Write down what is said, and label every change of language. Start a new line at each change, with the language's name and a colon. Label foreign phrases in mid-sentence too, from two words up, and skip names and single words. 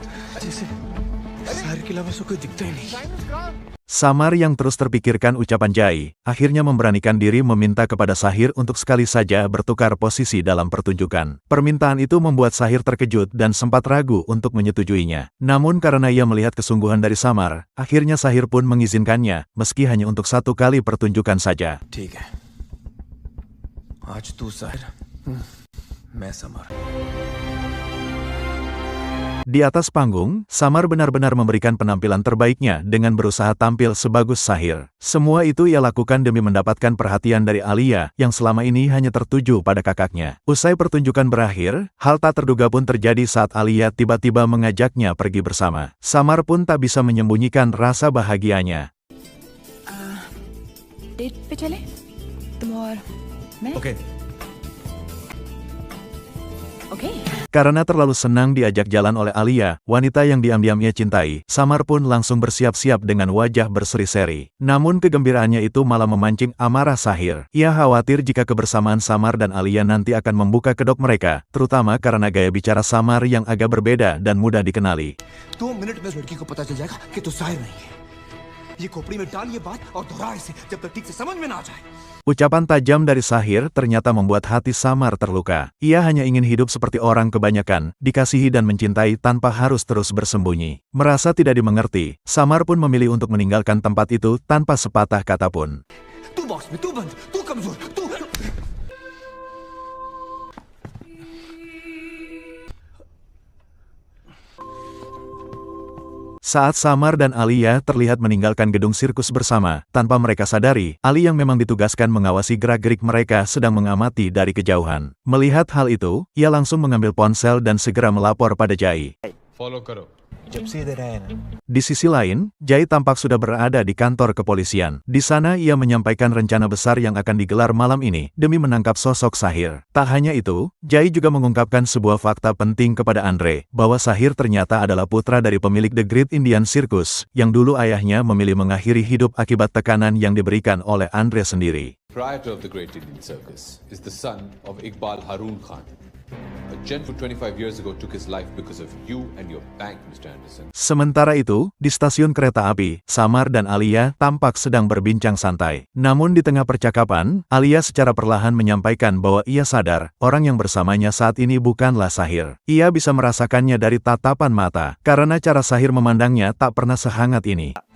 Indonesian: Samar yang terus terpikirkan ucapan Jai, akhirnya memberanikan diri meminta kepada Sahir untuk sekali saja bertukar posisi dalam pertunjukan. Permintaan itu membuat Sahir terkejut dan sempat ragu untuk menyetujuinya. Namun karena ia melihat kesungguhan dari Samar, akhirnya Sahir pun mengizinkannya, meski hanya untuk satu kali pertunjukan saja.
Hindi: मैं समर
Indonesian: Di atas panggung, Samar benar-benar memberikan penampilan terbaiknya dengan berusaha tampil sebagus Sahir. Semua itu ia lakukan demi mendapatkan perhatian dari Alia yang selama ini hanya tertuju pada kakaknya. Usai pertunjukan berakhir, hal tak terduga pun terjadi saat Alia tiba-tiba mengajaknya pergi bersama. Samar pun tak bisa menyembunyikan rasa bahagianya.
Hindi: डेट पे चले तुम और मैं ओके ओके
Indonesian: Karena terlalu senang diajak jalan oleh Alia, wanita yang diam-diam ia cintai, Samar pun langsung bersiap-siap dengan wajah berseri-seri. Namun kegembiraannya itu malah memancing amarah Sahir. Ia khawatir jika kebersamaan Samar dan Alia nanti akan membuka kedok mereka, terutama karena gaya bicara Samar yang agak berbeda dan mudah dikenali.
Hindi: 2 मिनट में उस लड़की को पता चल जाएगा कि तू साहिर नहीं है ये खोपड़ी में डाल ये बात और दोहरा इसे जब तक ठीक से समझ में ना आ जाए
Indonesian: Ucapan tajam dari Sahir ternyata membuat hati Samar terluka. Ia hanya ingin hidup seperti orang kebanyakan, dikasihi dan mencintai tanpa harus terus bersembunyi. Merasa tidak dimengerti, Samar pun memilih untuk meninggalkan tempat itu tanpa sepatah kata pun.
Hindi: तू बॉक्स में तू बंद तू कमजोर तू
Indonesian: Saat Samar dan Alia terlihat meninggalkan gedung sirkus bersama, tanpa mereka sadari, Ali yang memang ditugaskan mengawasi gerak-gerik mereka sedang mengamati dari kejauhan. Melihat hal itu, ia langsung mengambil ponsel dan segera melapor pada Jai.
Hindi: फॉलो करो. जब से इधर आया ना
Indonesian: Di sisi lain, Jai tampak sudah berada di kantor kepolisian. Di sana ia menyampaikan rencana besar yang akan digelar malam ini demi menangkap sosok Sahir. Tak hanya itu, Jai juga mengungkapkan sebuah fakta penting kepada Andre, bahwa Sahir ternyata adalah putra dari pemilik The Great Indian Circus, yang dulu ayahnya memilih mengakhiri hidup akibat tekanan yang diberikan oleh Andre sendiri.
English: Proprietor of the Great Indian Circus is the son of Iqbal Harun Khan. A gent who 25 years ago took his life because of you and your bank, Mr. Anderson.
Indonesian: Sementara itu, di stasiun kereta api, Samar dan Alia tampak sedang berbincang santai. Namun di tengah percakapan, Alia secara perlahan menyampaikan bahwa ia sadar, orang yang bersamanya saat ini bukanlah Sahir. Ia bisa merasakannya dari tatapan mata, karena cara Sahir memandangnya tak pernah sehangat ini.